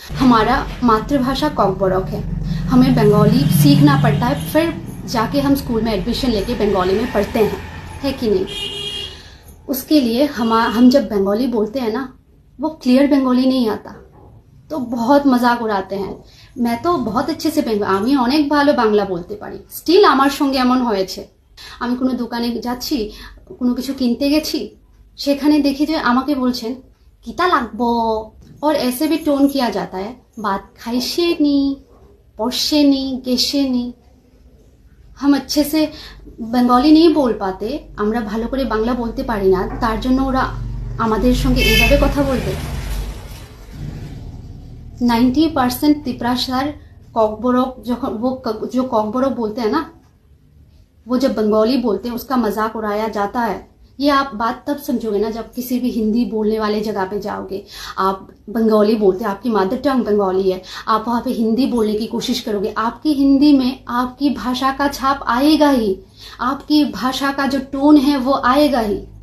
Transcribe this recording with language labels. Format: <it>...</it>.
<hi>हमारा मातृभाषा कॉकबोरोक है, हमें बंगाली सीखना पड़ता है, फिर जाके हम स्कूल में एडमिशन लेके बंगाली में पढ़ते हैं, है कि नहीं? उसके लिए हम जब बंगाली बोलते हैं ना, वो क्लियर बंगाली नहीं आता, तो बहुत मजाक उड़ाते हैं। मैं तो बहुत अच्छे से</hi> <bn>আমি অনেক ভালো বাংলা বলতে পারি, স্টিল আমার সঙ্গে এমন হয়েছে, আমি কোনো দোকানে যাচ্ছি, কোনো কিছু কিনতে গেছি, সেখানে দেখি যে আমাকে বলছেন কিতা লাগবো,</bn> <hi>और ऐसे भी टोन किया जाता है, बात खाइशे नी, पढ़शे नी, गेशे नी। हम अच्छे से बंगाली नहीं बोल पाते,</hi> <bn>আমরা ভালো করে বাংলা বলতে পারি না, তার জন্য ওরা আমাদের সঙ্গে এইভাবে কথা বলবে।</bn> <hi>90% तिपरासार कॉकबोरोक, जो कॉकबोरोक बोलते हैं ना, वो जब बंगाली बोलते हैं उसका मजाक उड़ाया जाता है। ये आप बात तब समझोगे ना जब किसी भी हिंदी बोलने वाले जगह पे जाओगे। आप बंगाली बोलते हैं, आपकी मदर टंग बंगाली है, आप वहाँ पे हिंदी बोलने की कोशिश करोगे, आपकी हिंदी में आपकी भाषा का छाप आएगा ही, आपकी भाषा का जो टोन है वो आएगा ही।</hi>